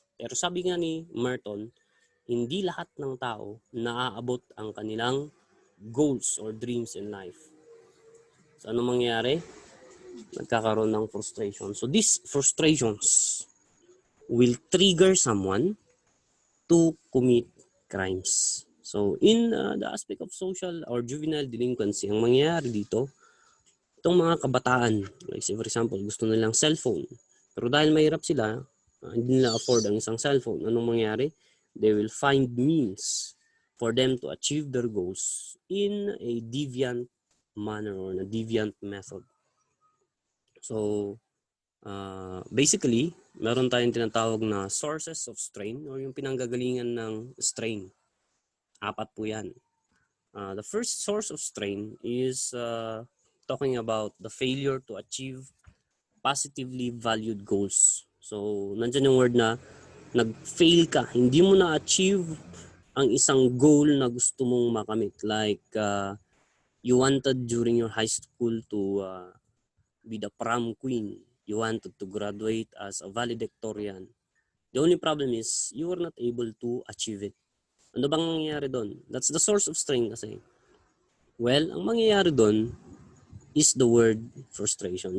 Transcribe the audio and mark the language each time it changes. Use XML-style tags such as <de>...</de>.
<tl>Pero sabi nga ni Merton, hindi lahat ng tao naaabot ang kanilang goals or dreams in life. So ano mangyayari? Nagkakaroon ng frustration.</tl> <en>So these frustrations will trigger someone to commit crimes. So in the aspect of social or juvenile delinquency,</en> <tl>ang mangyayari dito, itong mga kabataan,</tl> <en>like say for example,</en> <tl>gusto nilang cellphone. Pero dahil mahirap sila, hindi nila afford ang isang cellphone. Anong mangyayari?</tl> <en>They will find means for them to achieve their goals in a deviant manner or a deviant method.</en> <tl>So, basically, meron tayong tinatawag na</tl> <en>sources of strain</en> <tl>or yung pinanggagalingan ng strain. 4 po yan.</tl> <en>The first source of strain is talking about the failure to achieve positively valued goals.</en> <tl>So, nandyan yung word na nag-fail ka. Hindi mo na-achieve ang isang goal na gusto mong makamit.</tl> <en>Like, you wanted during your high school to be the prom queen. You wanted to graduate as a valedictorian. The only problem is, you were not able to achieve it.</en> <tl>Ano bang nangyayari doon?</tl> <en>That's the source of strain kasi. Well,</en> <tl>ang mangyayari doon</tl> <en>is the word frustration.</en>